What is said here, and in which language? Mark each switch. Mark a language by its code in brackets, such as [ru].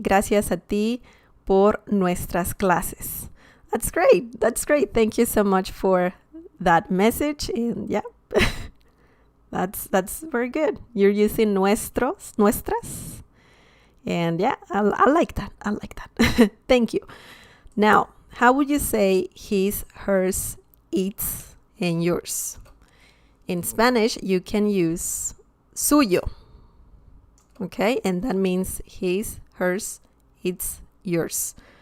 [es] Gracias a ti por nuestras clases. [en] That's great. That's great. Thank you so much for that message. And yeah, that's very good. You're using nuestros, nuestras. And yeah, I like that. I like that. Thank you. Now, how would you say his, hers, its, and yours? In Spanish, you can use suyo. Okay? And that means his, hers, its, yours.